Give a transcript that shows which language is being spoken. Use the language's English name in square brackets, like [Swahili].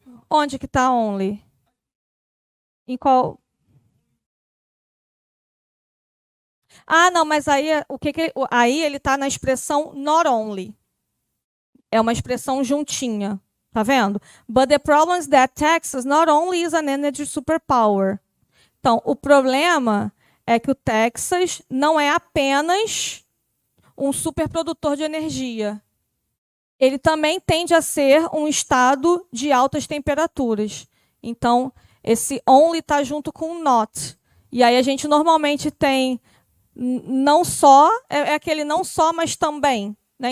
[Portuguese] Onde que está only? Em qual? Ah, não, mas aí aí ele está na expressão not only. É uma expressão juntinha, tá vendo? [English] But the problem is that Texas not only is an energy superpower. [Portuguese] Então, o problema é que o Texas não é apenas um superprodutor de energia. Ele também tende a ser um estado de altas temperaturas. Então, esse only está junto com o not. E aí a gente normalmente tem não só, é aquele não só, mas também. Né?